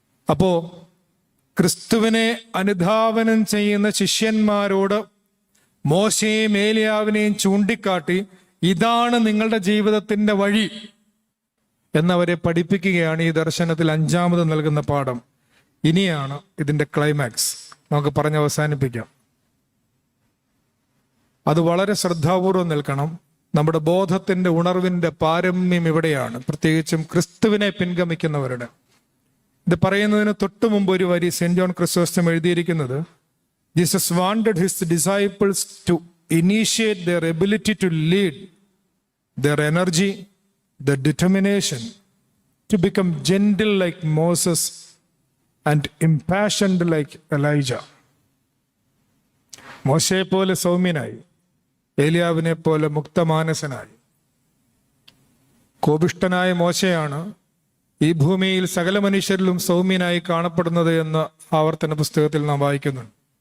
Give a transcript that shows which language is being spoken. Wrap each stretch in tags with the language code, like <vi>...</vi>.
<ml>അപ്പോ ക്രിസ്തുവിനെ അനുധാവനം ചെയ്യുന്ന ശിഷ്യന്മാരോട് മോശയെയും ഏലിയാവിനെയും ചൂണ്ടിക്കാട്ടി ഇതാണ് നിങ്ങളുടെ ജീവിതത്തിന്റെ വഴി എന്നവരെ പഠിപ്പിക്കുകയാണ് ഈ ദർശനത്തിൽ 5ാമത് നൽകുന്ന പാഠം. ഇനിയാണ് ഇതിന്റെ ക്ലൈമാക്സ്. നമുക്ക് പറഞ്ഞ് അവസാനിപ്പിക്കാം. അത് വളരെ ശ്രദ്ധാപൂർവം നിൽക്കണം. നമ്മുടെ ബോധത്തിന്റെ ഉണർവിന്റെ പാരമ്യം ഇവിടെയാണ്, പ്രത്യേകിച്ചും ക്രിസ്തുവിനെ പിൻഗമിക്കുന്നവരുടെ. ഇത് പറയുന്നതിന് തൊട്ടു മുമ്പ് ഒരു വരി സെന്റ് ജോൺ ക്രിസോസ്റ്റം എഴുതിയിരിക്കുന്നത്,</ml> <en>Jesus wanted his disciples to initiate their ability to lead, their energy, their determination to become gentle like Moses and impassioned like Elijah.</en> <ml>മോശയെ പോലെ സൗമ്യനായി, ഏലിയാവിനെ പോലെ മുക്തമാനസനായി. കോപിഷ്ഠനായ മോശയാണ് ഈ ഭൂമിയിൽ സകല മനുഷ്യരിലും സൗമ്യനായി കാണപ്പെടുന്നത് എന്ന് ആവർത്തന പുസ്തകത്തിൽ നാം വായിക്കുന്നുണ്ട്.</ml>